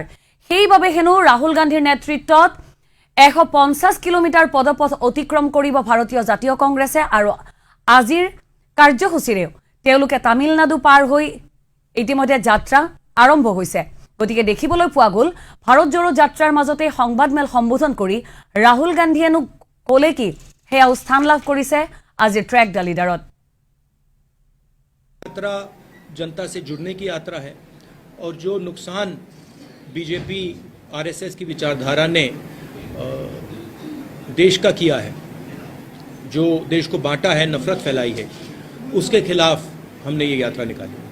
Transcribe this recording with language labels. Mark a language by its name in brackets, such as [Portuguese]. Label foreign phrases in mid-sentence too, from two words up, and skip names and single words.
[Assamese] সেইবাবে হেনো ৰাহুল গান্ধীৰ নেতৃত্বত 150 কিলোমিটাৰ পদপথ অতিক্ৰম কৰিব ভাৰতীয় জাতীয় কংগ্ৰেছে আৰু আজিৰ কাৰ্যসূচীৰেও তেওঁলোকে তামিলনাডু পাৰ হৈ ইতিমধ্যে যাত্ৰা আৰম্ভ হৈছে। গতিকে দেখিবলৈ পোৱা গ'ল ভাৰত জোড়ো যাত্ৰাৰ মাজতে সংবাদমেল সম্বোধন কৰি ৰাহুল গান্ধীয়েনো ক'লে কি সেয়াও স্থান লাভ কৰিছে আজিৰ ট্ৰেক দা লিডাৰত। [Hindi] यात्रा जनता से जुड़ने की यात्रा है और जो नुकसान बीजेपी आरएसएस की विचारधारा ने देश का किया है, जो देश को बांटा है, नफरत फैलाई है, उसके खिलाफ हमने ये यात्रा निकाली।